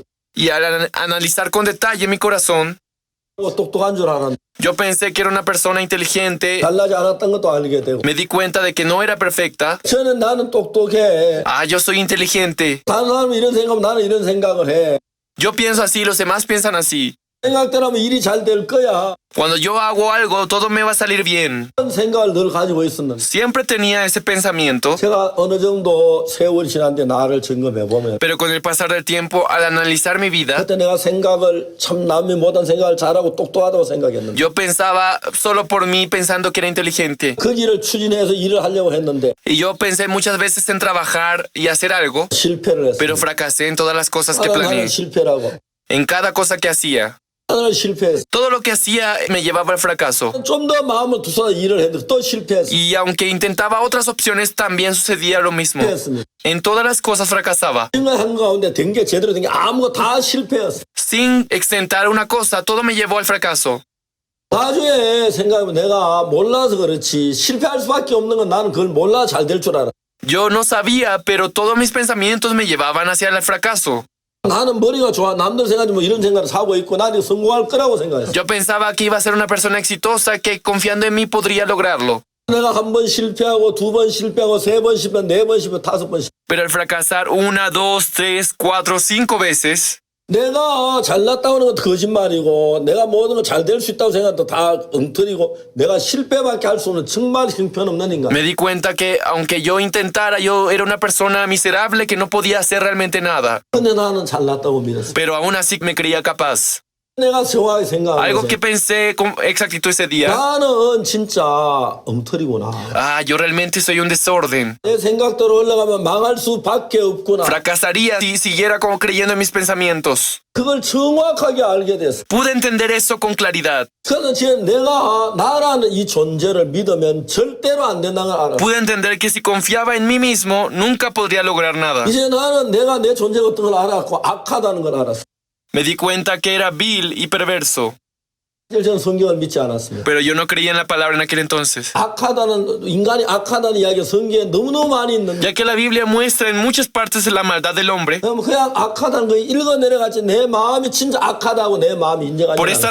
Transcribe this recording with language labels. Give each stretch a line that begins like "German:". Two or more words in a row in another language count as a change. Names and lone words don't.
Spanish: Y al analizar con detalle mi corazón,
Korean: 똑똑한 줄 알았는데
Spanish: yo pensé que era una persona inteligente.
Korean: 잘나지 않았던 것도 알게 되고
Spanish: Me di cuenta de que no era perfecta.
Korean: 나는 똑똑해.
Spanish: Ah, yo soy inteligente.
Korean: 다른 사람은 이런 생각하면 나는 이런 생각을 해.
Spanish: Yo pienso así, los demás piensan así.
Korean: 생각대로 하면 일이 잘 될 거야.
Spanish: Cuando yo hago algo, todo me va a salir bien.
Korean: 그런 생각을 늘 가지고 있었는데
Spanish: Siempre tenía ese pensamiento,
Korean: 제가 어느 정도 세월이 지났는데 나를 점검해 보면
Spanish: pero con el pasar del tiempo, al analizar mi vida,
Korean: 그때 내가 생각을 참 남이 못한 생각을 잘하고 똑똑하다고 생각했는데
Spanish: yo pensaba solo por mí pensando que era inteligente.
Korean: 그 길을 추진해서 일을 하려고 했는데
Spanish: Y yo pensé muchas veces en trabajar y hacer algo,
Korean: 실패를
Spanish: pero
Korean: 했어요.
Spanish: fracasé en todas las cosas que
Korean: 하나는
Spanish: planeé.
Korean: 실패라고
Spanish: En cada cosa que hacía.
Korean: 하나는 실패했어.
Spanish: Todo lo que hacía me llevaba al fracaso.
Korean: 좀 더 마음을 두서 일을 했는데 또 실패했어.
Spanish: Y aunque intentaba otras opciones, también sucedía lo mismo.
Korean: 실패했습니다.
Spanish: En todas las cosas fracasaba.
Korean: 생각한 가운데 된 게 제대로 된 게 아무것도 다 실패했어.
Spanish: Sin exentar una cosa, todo me llevó al fracaso.
Korean: 나중에 생각해보면 내가 몰라서 그렇지 실패할 수밖에 없는 건 나는 그걸 몰라 잘 될 줄 알아.
Spanish: Yo no sabía, pero todos mis pensamientos me llevaban hacia el fracaso.
Korean: 나는 머리가 좋아. 남들 생각하지 뭐 이런 생각을 하고 있고 나는 성공할 거라고 생각했어.
Spanish: Yo pensaba que iba a ser una persona exitosa, que confiando en mí podría lograrlo.
Korean: 내가 한 번 실패하고 두 번 실패하고 세 번 실패 네 번 실패 다섯 번 실패.
Spanish: Pero al fracasar 1, 2, 3, 4, 5 veces,
Korean: 내가 잘났다고 하는 것도 거짓말이고 내가 모든 거 잘 될 수 있다고 생각도 다 엉터리고 내가 실패밖에 할 수 없는 정말 형편없는 인간.
Spanish: me di cuenta que aunque yo intentara, yo era una persona miserable que no podía hacer realmente nada.
Korean: 근데 나는 잘났다고 믿었어.
Spanish: Pero aún así me creía capaz.
Korean: 내가 정확하게 생각하고
Spanish: Algo que pensé con exactitud ese día.
Korean: 나는 진짜 엉터리구나.
Spanish: Ah, yo realmente soy un desorden.
Korean: 내 생각대로 올라가면 망할 수밖에 없구나.
Spanish: Fracasaría si siguiera como creyendo en mis pensamientos.
Korean: 그걸 정확하게 알게 됐어.
Spanish: Pude entender eso con claridad.
Korean: 그래서 지금 내가 나라는 이 존재를 믿으면 절대로 안 된다는 걸 알아.
Spanish: Pude entender que si confiaba en mí mismo, nunca podría lograr nada.
Korean: 이제 나는 내가 내 존재가 어떤 걸 알았고 악하다는 걸 알았어.
Spanish: Me di cuenta que era vil y perverso,
Korean: 사실 저는 성경을 믿지 않았습니다.
Spanish: pero yo no creía en la palabra en aquel entonces.
Korean: 인간이 악하다는 이야기가 성경에 너무너무 많이 있는데
Spanish: Ya que la Biblia muestra en muchas partes la maldad del hombre,
Korean: 그럼 그냥 악하다는 거 읽어내려갔지 내 마음이 진짜 악하다고 내 마음이 인정하지
Spanish: por esta